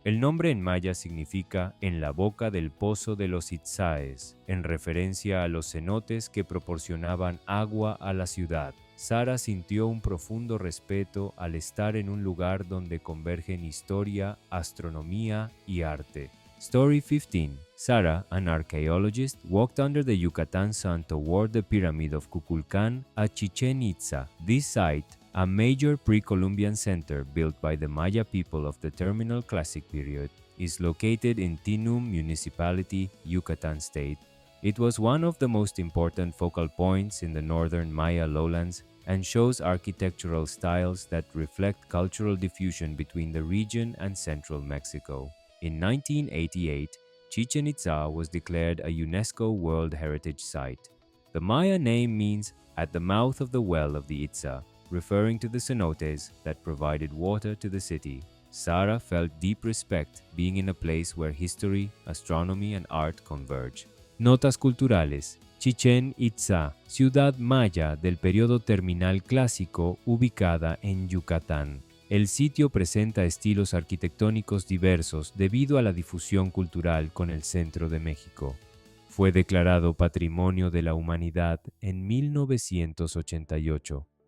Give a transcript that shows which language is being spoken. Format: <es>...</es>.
<es>El nombre en maya significa en la boca del pozo de los Itzáes, en referencia a los cenotes que proporcionaban agua a la ciudad. Sara sintió un profundo respeto al estar en un lugar donde convergen historia, astronomía y arte.</es> <en>Story 15. Sara, an archaeologist, walked under the Yucatan sun toward the pyramid of Kukulcán at Chichén Itzá. This site, a major pre-Columbian center built by the Maya people of the Terminal Classic period, is located in Tinum Municipality, Yucatan State. It was one of the most important focal points in the northern Maya lowlands and shows architectural styles that reflect cultural diffusion between the region and central Mexico. In 1988, Chichén Itzá was declared a UNESCO World Heritage Site. The Maya name means "at the mouth of the well of the Itzá," referring to the cenotes that provided water to the city. Sara felt deep respect being in a place where history, astronomy, and art converge.</en> <es>Notas culturales. Chichén Itzá, ciudad maya del periodo terminal clásico ubicada en Yucatán. El sitio presenta estilos arquitectónicos diversos debido a la difusión cultural con el centro de México. Fue declarado Patrimonio de la Humanidad en 1988.</es>